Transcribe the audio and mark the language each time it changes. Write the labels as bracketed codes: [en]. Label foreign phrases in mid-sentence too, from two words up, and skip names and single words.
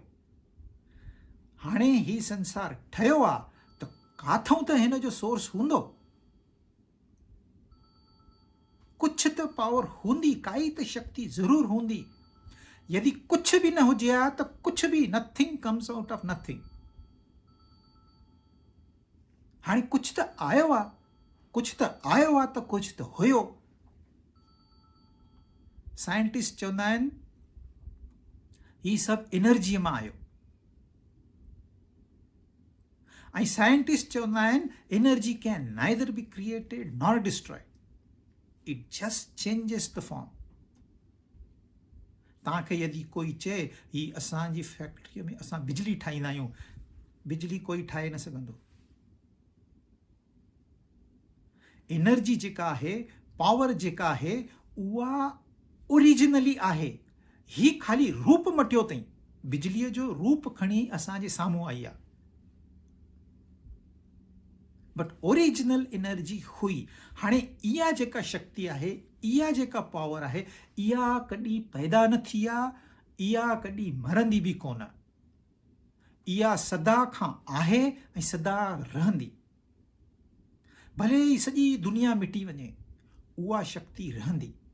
[sd] हाणे ही संसार ठहियो आहे त काथऊं त हिन जो सोर्स हूंदो, कुझु त पावर हूंदी, काई त शक्ति ज़रूर हूंदी। यदि कुझु बि न हुजे हा त कुझु बि, [en] nothing comes out of nothing. [sd] हाणे कुझु त आयो आहे, कुझु त आयो आहे त कुझु त हुयो। साइंटिस्ट चवंदा आहिनि ही सभु एनर्जीअ मां आयो, ऐं साइंटिस्ट चवंदा आहिनि [en] energy can neither be created nor destroyed, it just changes the form. [sd] तव्हांखे यदि कोई चए ही असांजी फैक्ट्रीअ में असां बिजली ठाहींदा आहियूं, बिजली कोई ठाहे न सघंदो। एनर्जी जेका आहे, पावर जेका आहे, उहा ओरिजिनली आहे। ही ख़ाली रूप मटियो अथई, बिजलीअ जो रूप खणी असांजे साम्हूं आई आहे, [en] but original energy हुई। [sd] हाणे इहा जेका शक्ति आहे, इहा जेका पावर आहे, इहा कॾहिं पैदा न थी आहे, इहा कॾहिं मरंदी बि कोन। इहा सदा खां आहे ऐं सदा रहंदी। भले ई सॼी दुनिया मिटी वञे, उहा शक्ति रहंदी।